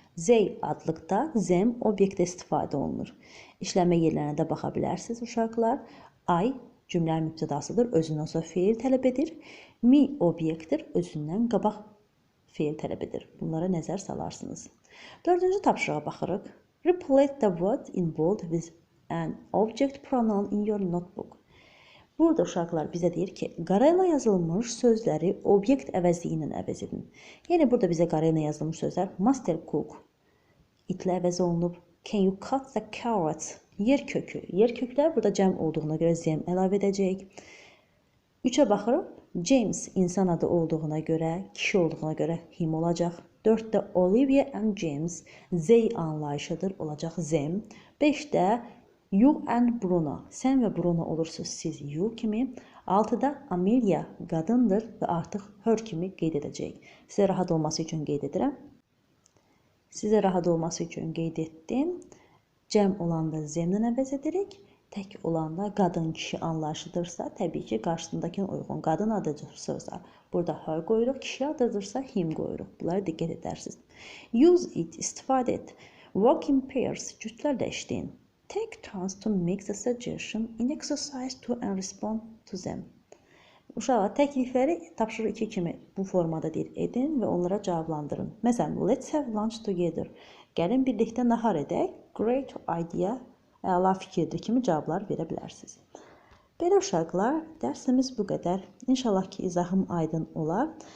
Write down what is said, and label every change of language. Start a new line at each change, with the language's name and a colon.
Azerbaijani: They adlıqda them obyektə istifadə olunur. İşləmə yerlərinə də baxa bilərsiniz uşaqlar. I cümlənin mübtədasıdır, özündən sonra feil tələb edir. Me obyektdir, özündən qabaq feil tələb edir. Bunlara nəzər salarsınız. 4-cü tapşırığa baxırıq.
English: Replace the word in bold with an object pronoun in your notebook.
Azerbaijani: Burada uşaqlar bizə deyir ki, qarayla yazılmış sözləri obyekt əvəzliyi ilə əvəz edin. Yəni burada bizə qarayla yazılmış sözlər master cook itlə əvəz olunub.
English: Can you cut the carrots?
Azerbaijani: Yer kökü. Yer köklər burada cəm olduğuna görə them əlavə edəcəyik. 3-ə baxırıq. James insan adı olduğuna görə, kişi olduğuna görə him olacaq. 4-də Olivia and James they anlayışıdır, olacaq them. 5-də you and Bruno. Sən və Bruno olursunuz siz you kimi. 6-da Amelia qadındır və artıq her kimi qeyd edəcəyik. Sizə rahat olması üçün qeyd edirəm. Sizə rahat olması üçün qeyd etdim. Cəm olanda zemlə əvəz edirik. Tək olanda qadın kişi anlayışıdırsa, təbii ki, qarşısındakına uyğun qadın adıdırsa, burada her qoyuruq, kişi adıdırsa him qoyuruq. Bunlara diqqət edərsiniz.
English: Use it,
Azerbaijani: istifadə et.
English: Work in pairs,
Azerbaijani: cütlərlə işləyin.
English: Take turns to make the suggestion in exercise to and respond to them.
Azerbaijani: Uşaqlar, təklifləri tapşırıq 2 kimi bu formada edin və onlara cavablandırın. Məsələn,
English: let's have lunch together.
Azerbaijani: Gəlin birlikdə nahar edək.
English: Great idea,
Azerbaijani: əla fikirdir kimi cavablar verə bilərsiniz. Belə uşaqlar, dərsimiz bu qədər. İnşallah ki, izahım aydın olar.